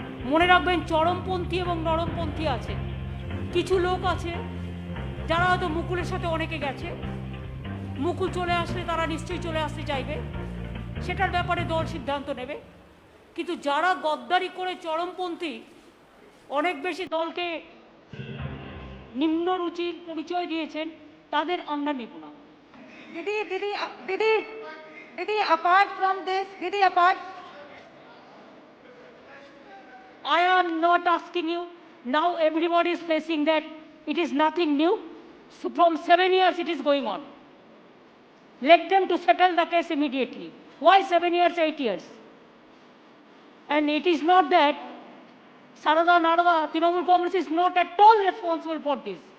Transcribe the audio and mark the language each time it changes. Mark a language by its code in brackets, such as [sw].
[bn] মনে রাখবেন, চরমপন্থী এবং নরমপন্থী আছে। কিছু লোক আছে যারা হয়তো মুকুলের সাথে অনেকে গেছে, মুকুল চলে আসলে তারা নিশ্চয়ই চলে আসতে চাইবে, সেটার ব্যাপারে দল সিদ্ধান্ত নেবে। কিন্তু যারা গদ্দারি করে চরমপন্থী, অনেক বেশি দলকে নিম্ন রুচির পরিচয় দিয়েছেন, তাদের আমরা নেব না। [en] दीदी, दीदी, दीदी, दीदी, apart from this, दीदी, apart, I am not asking you. Now everybody is facing that it is nothing new. So from 7 years it is going on. Let them to settle the case immediately. Why 7 years, 8 years? And it is not that Sarada Narada, Trinamool Congress is not at all responsible for this.